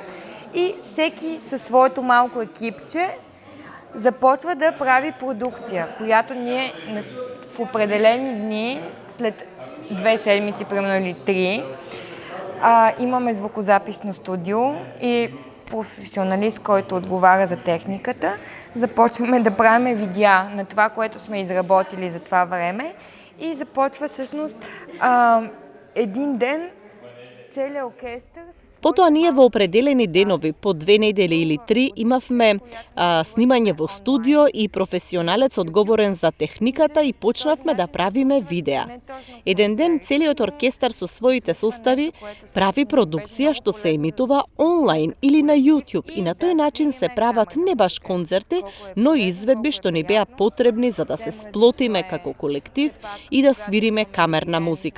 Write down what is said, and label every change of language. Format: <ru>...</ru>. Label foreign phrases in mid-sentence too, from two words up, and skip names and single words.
<bg>И всеки със своето малко екипче започва да прави продукция, която ние в определени дни, след 2 седмици, примерно или 3, имаме звукозаписно студио и професионалист, който отговаря за техниката. Започваме да правим видеа на това, което сме изработили за това време и започва всъщност един ден целият оркестър.</bg> <mk>Потоа ние во определени денови, по 2 недели или 3, имавме снимање во студио и професионалец одговорен за техниката и почнавме да правиме видеа. Еден ден целиот оркестар со своите состави прави продукција што се емитува онлайн или на YouTube и на тој начин се прават не баш концерти, но и изведби што не беа потребни за да се сплотиме како колектив и да свириме камерна музика.</mk>